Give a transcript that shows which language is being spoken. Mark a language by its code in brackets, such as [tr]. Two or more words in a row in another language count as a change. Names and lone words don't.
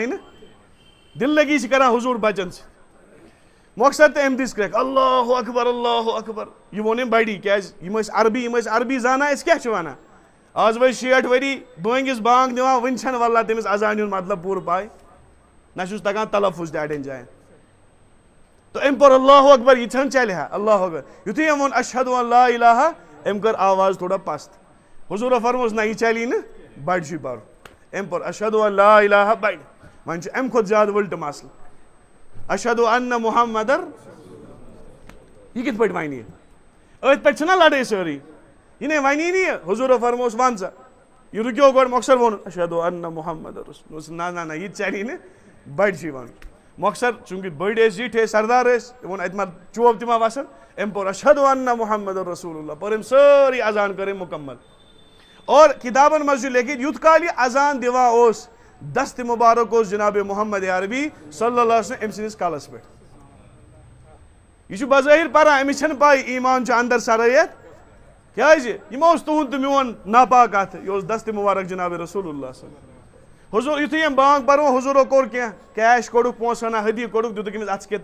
[ks] نہٕ دل لگی چھِ کران حضوٗر بچن سۭتۍ مۄخصر تہٕ أمۍ دِژ کرٛیکھ [ar] اللہ اکبر [ks] یہِ ووٚن أمۍ بڑی کیٛازِ یِم ٲسۍ عربی زانان أسۍ کیٛاہ چھِ ونان آز وٲتۍ 60 ؤری بٲنگِس بانگ دِوان وُنہِ چھنہٕ واللہ تٔمِس اذانہِ ہُنٛد مطلب پوٗرٕ پاے نہ چھُس تگان تلفظ تہِ اڑٮ۪ن جاین تہٕ أمۍ پوٚر [ar] اللہ اکبر [ks] یہِ چھنہٕ چلہِ ہا [ar] اللہ اکبر [ks] یُتھُے أمۍ ووٚن [ar] اشہدُ ان لا الہ [ks] أمۍ کٔر آواز تھوڑا پست حضوٗرو فرمووُس نہ یہِ چلی نہٕ بڑِ چھُے پرُن أمۍ پوٚر [ar] اشہدُ ان لا الہ [ks] بڑِ وۄنۍ چھُ اَمہِ کھۄتہٕ زیادٕ وٕلٹہٕ مسلہٕ [ar] اشہدُ ان محمدر [ks] یہِ کِتھ پٲٹھۍ وَنہِ یہِ أتھۍ پٮ۪ٹھ چھِنہ لڑٲے سٲرٕے یہِ نے وَنی نہٕ یہِ حضوٗرو فرمووُس وَن سا یہِ رُکیو گۄڈٕ مۄخصر ووٚنُن [ar] اشہدُ ان محمدر رسول [ks] نہ یہِ تہِ چلی نہٕ بڑِ چھُے وَنُن مۄخصر چوٗنٛکہِ بٔڑۍ ٲسۍ زِٹھۍ ٲسۍ سردار ٲسۍ تٔمۍ ووٚن اَتہِ ما چوب تہِ ما وسن أمۍ پوٚر [ar] اشہدُ ان محمدر رسول اللہ [ks] پٔر أمۍ سٲرٕے اذان کٔر أمۍ مُکمل اور کِتابن منٛز چھُ لیکھِتھ یُتھ کال یہِ اذان دِوان اوس دستہِ مُبارک اوس جناب محمد عربی [ar] صلی اللہ علیہ وسلم [ks] أمۍ سٕنٛدِس کلس پٮ۪ٹھ یہِ چھُ بظٲہر پران أمِس چھنہٕ پاے ایمان چھُ اندر سرٲیِتھ کیٛازِ یِمو اوس تُہُنٛد تہٕ میون ناپاک اتھٕ یہِ اوس دستہِ مُبارک جناب [ar] رسول اللہ صلی اللہ [ks] حضوٗر یُتھُے أمۍ بانگ پرو حضوٗرو کوٚر کینٛہہ کیش کوٚڑُکھ پونٛسہٕ ہنا ہدی کوٚڑُکھ دِتُکھ أمِس اَتھس کیٛاہ